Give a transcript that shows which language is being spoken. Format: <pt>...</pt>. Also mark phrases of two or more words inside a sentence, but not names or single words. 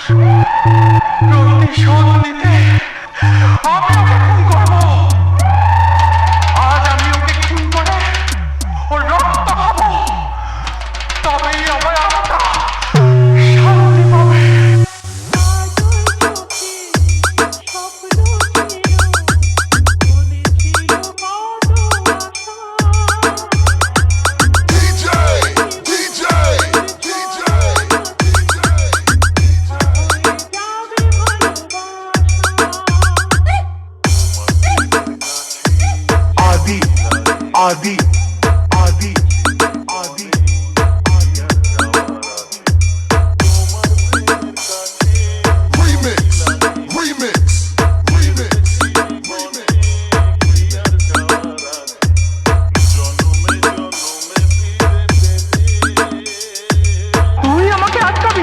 <bn>প্রতিশোধ নিতে আমি ওকে খুন করবো। আজ আমি ওকে খুন করে ওর রক্ত খাবো, তবেই আমার আত্মা শান্তি পাবে। DJ DJ DJ आदि आदि आदि आदि remix remix remix তুই আমাকে আটকাবি?</bn>